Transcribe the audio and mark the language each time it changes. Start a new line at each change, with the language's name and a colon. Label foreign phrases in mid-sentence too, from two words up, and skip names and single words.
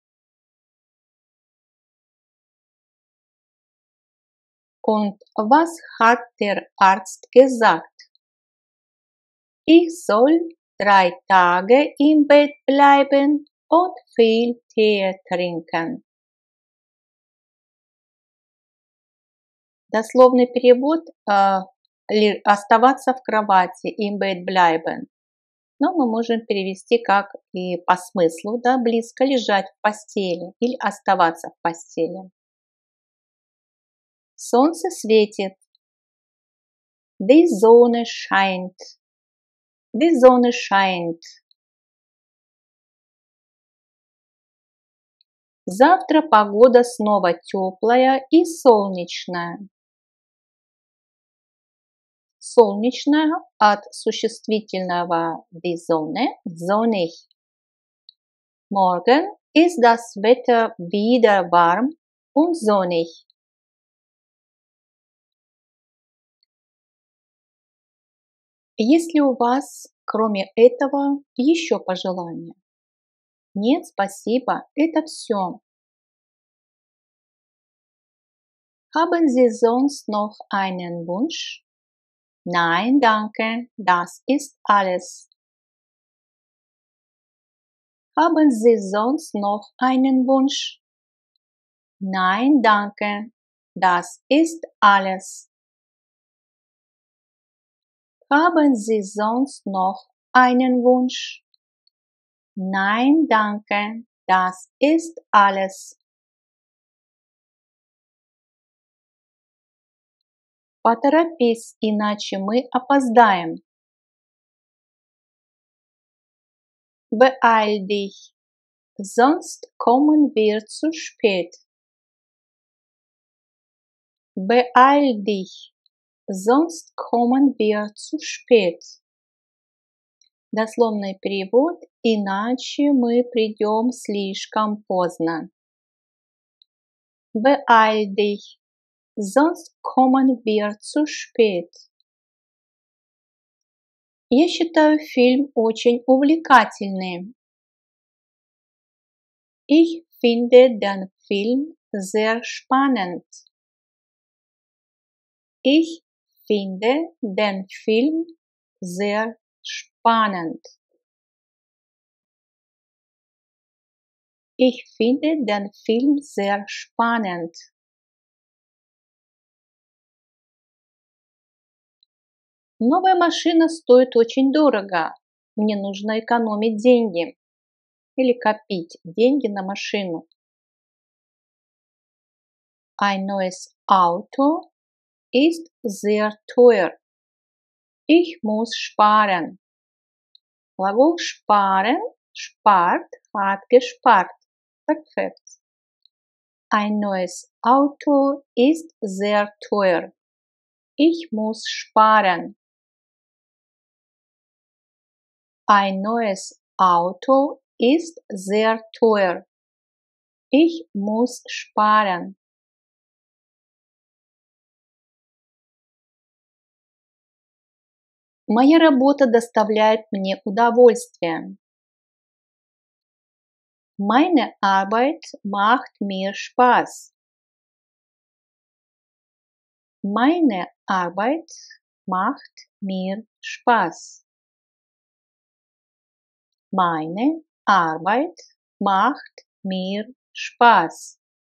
German: Und was hat der Arzt gesagt? Ich soll 3 Tage im Bett bleiben und viel Tee trinken.
Russian: Дословный перевод оставаться в кровати,
German: im Bett bleiben.
Russian: Но мы можем перевести как и по смыслу, да, близко лежать в постели или оставаться в постели. Солнце светит.
German: Die Sonne scheint. Die Sonne scheint.
Russian: Завтра погода снова теплая и солнечная. Солнечная от существительного
German: die Sonne, sonnig. Morgen ist das Wetter wieder warm und sonnig.
Russian: Есть ли у вас, кроме этого, еще пожелания? Нет, спасибо, это все.
German: Haben Sie sonst noch einen Wunsch? Nein, danke, das ist alles. Haben Sie sonst noch einen Wunsch? Nein, danke, das ist alles. Haben Sie sonst noch einen Wunsch? Nein, danke, das ist alles.
Russian: Поторопись, иначе мы опоздаем.
German: Beeil dich, sonst kommen wir zu spät. Beeil dich, sonst kommen wir zu spät.
Russian: Дословный перевод, иначе мы придем слишком поздно.
German: Beeil dich, sonst kommen wir zu spät.
Russian: Я считаю фильм очень увлекательным.
German: Ich finde den Film sehr spannend. Ich finde den Film sehr spannend. Ich finde den Film sehr spannend.
Russian: Новая машина стоит очень дорого. Мне нужно экономить деньги. Или копить деньги на машину.
German: Ein neues Auto ist sehr teuer. Ich muss sparen. Глагол sparen, spart, hat gespart. Perfekt. Ein neues Auto ist sehr teuer. Ich muss sparen. Ein neues Auto ist sehr teuer. Ich muss sparen.
Russian: Моя работа доставляет мне удовольствие.
German: Meine Arbeit macht mir Spaß. Meine Arbeit macht mir Spaß. Meine Arbeit macht mir Spaß.